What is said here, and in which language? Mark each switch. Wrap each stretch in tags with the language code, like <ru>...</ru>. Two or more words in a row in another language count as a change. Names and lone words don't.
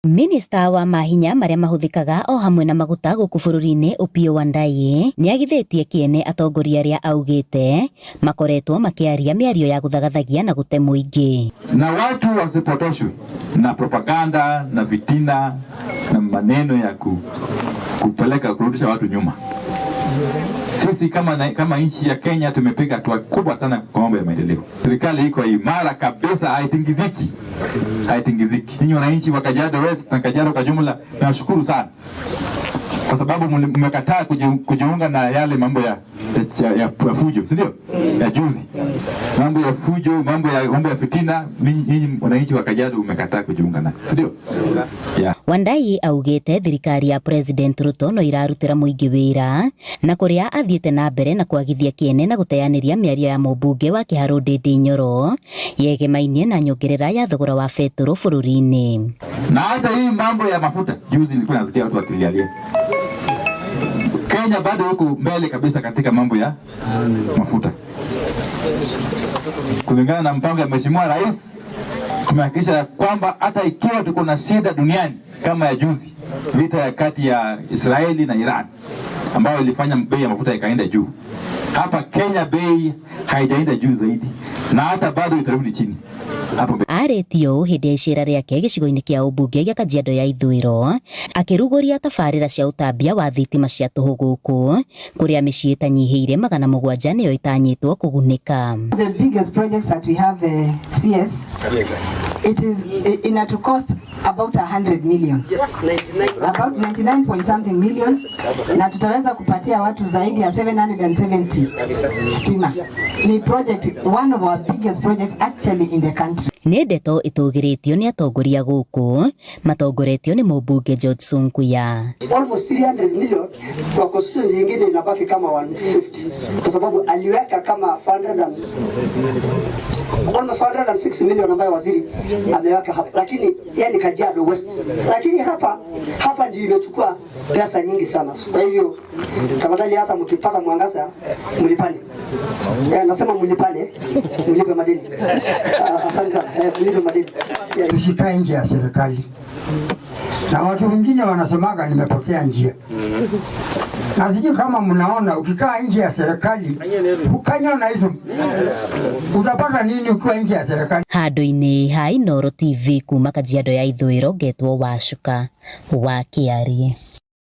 <ki>Minista wa mahinya maria mahuthikaga o hamwe na maguta guku bururi-ini Opiyo Wandayi ni agithitie kiene atongoria aria augite makoretwo makiaria miario ya guthagathagia na gute muingi,</ki> <sw>na watu wasipotoshwe na propaganda na vitina na maneno ya kupeleka kurudisha watu nyuma. Sisi kama nchi ya Kenya tumepiga hatua kubwa sana kwa mambo ya maendeleo. Serikali iko imara kabisa, haitingiziki. Ninyi wananchi wa Kajiado West na Kajiado kwa jumla, nashukuru sana kwa sababu mmekataa kujiunga na yale mambo ya fujo, si ndio? Ya juzi. Mambo ya fujo, mambo ya fitina, ninyi wananchi wa Kajiado mmekataa kujiunga na, si ndio? Yeah.</sw> <ki>Wandayi augite thirikari ya President Ruto no irarutira muingi wira na kuria athiete na mbere na kwagithia kiene na guteaniria miario ya mubunge wa Kiharu Ndindi Nyoro yegemainie na nyongerera ya thogora wa betoro bururi-ini.</ki> <sw>Na hata hii mambo ya mafuta juzi nilikuwa nasikia watu wakilialia. Kenya bado huko mbele kabisa katika mambo ya mafuta. Kulingana na mpango ya Mheshimiwa Rais, tumehakikisha kwamba hata ikiwa tuko na shida duniani kama ya juzi, vita ya kati ya Israeli na Iran ambayo ilifanya bei ya mafuta ikaenda juu, hapa Kenya bei haijaenda juu zaidi na hata bado itarudi chini.</sw> <ki>Aretio hindi icira riake gicigo-ini kia ubunge gia Kajiado ya Ithwiro akiruguria tabarira cia utambia wa thitima cia tuhu guku kuria micii itanyihiire 700 niyo itanyitwo kugunika.</ki> <en>The biggest projects that we have CS, it is in to cost about 100 million. About 99 point something million,</en> <sw>na tutaweza kupatia watu zaidi ya 770 stima.</sw> <en>Ni project, one of our biggest projects actually in the country.</en> <ki>Ni ndeto itugiritio ni atongoria guku matongoretio ni mubunge George Sunkuya.</ki> <en>Almost 300 million</en> <sw>kwa constituency nyingine inabaki kama 150 kwa sababu aliweka kama</sw> <en>almost 106 million</en> <sw>ambayo waziri ameweka hapa, lakini yani Kajiado West, lakini hapa ndio imechukua pesa nyingi sana. Kwa hivyo tafadhali hata mkipata mwangaza mlipane, nasema mlipane, mlipe madeni. Asante sana, mlipe madeni. Tusikae nje ya serikali. Na watu wengine wanasemaga nimepotea njia. Na sijui kama mnaona ukikaa nje ya serikali ukanyona hizo utapata nini ukiwa nje ya serikali?</sw> <ki>Handu-ini ha Inooro TV kuma Kajiado ya Ithwiro, ngetwo Wacuka wa Kiarie.</ki>